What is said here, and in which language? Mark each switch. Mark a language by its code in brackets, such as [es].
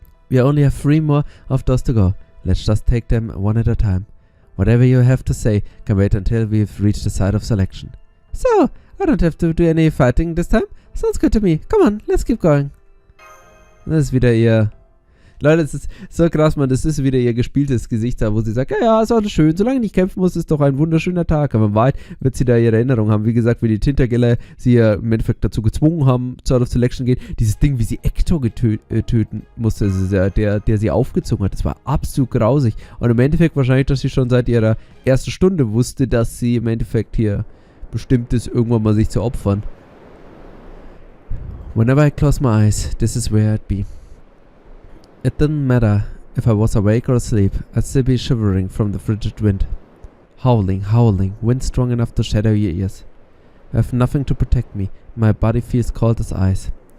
[en] We only have 3 more of those to go. Let's just take them one at a time. Whatever you have to say can wait until we've reached the site of selection. So, I don't have to do any fighting this time? Sounds good to me. Come on, let's keep going. Das ist wieder ihr... [de] Leute, das ist so krass, man. Das ist wieder ihr gespieltes Gesicht da, wo sie sagt, ja, ist alles schön. Solange ich nicht kämpfen muss, ist doch ein wunderschöner Tag. Aber in Wahrheit wird sie da ihre Erinnerung haben. Wie gesagt, wie die Tintergeller sie ja im Endeffekt dazu gezwungen haben, zur Out of Selection geht. Dieses Ding, wie sie Hector töten musste, der sie aufgezogen hat. Das war absolut grausig. Und im Endeffekt wahrscheinlich, dass sie schon seit ihrer ersten Stunde wusste, dass sie im Endeffekt hier bestimmt ist, irgendwann mal sich zu opfern. [en] Whenever I close my eyes, this is where I'd be. It didn't matter if I was awake or asleep, I'd still be shivering from the frigid wind. Howling, wind strong enough to shadow your ears. I have nothing to protect me, my body feels cold as ice.